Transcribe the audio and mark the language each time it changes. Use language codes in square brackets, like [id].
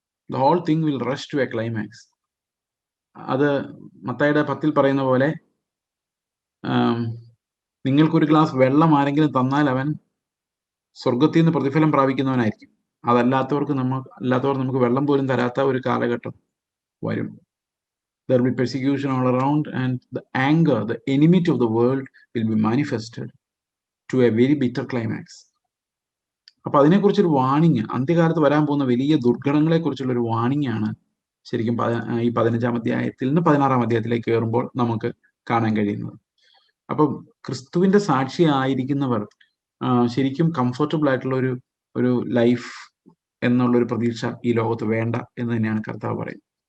[en] The whole thing will rush to a climax. [ml] അത് മത്തായിയുടെ 10-ൽ പറയുന്ന പോലെ നിങ്ങൾക്കൊരു ഗ്ലാസ് വെള്ളം ആരെങ്കിലും തന്നാൽ അവൻ സ്വർഗത്തിൽ നിന്ന് പ്രതിഫലം പ്രാപിക്കുന്നവനായിരിക്കും. അല്ലാത്തവർ നമുക്ക് വെള്ളം പോലും തരാത്ത ഒരു കാലഘട്ടം വരും. [en] There will be persecution all around, and the anger, the enmity of the world will be manifested to a very bitter climax. [ml] അപ്പൊ അതിനെക്കുറിച്ചൊരു വാണിങ്, അന്ത്യകാലത്ത് വരാൻ പോകുന്ന വലിയ ദുർഘടങ്ങളെ കുറിച്ചുള്ള ഒരു വാണിങ് ആണ് ശരിക്കും ഈ 15-ാം അധ്യായത്തിൽ നിന്ന് 16-ാം അധ്യായത്തിലേക്ക് കയറുമ്പോൾ നമുക്ക് കാണാൻ കഴിയുന്നത്. അപ്പം ക്രിസ്തുവിന്റെ സാക്ഷി ആയിരിക്കുന്നവർ ശരിക്കും കംഫർട്ടബിൾ ആയിട്ടുള്ള ഒരു ലൈഫ് എന്നുള്ളൊരു പ്രതീക്ഷ ഈ ലോകത്ത് വേണ്ട എന്ന് തന്നെയാണ് കർത്താവ് പറയുന്നത്.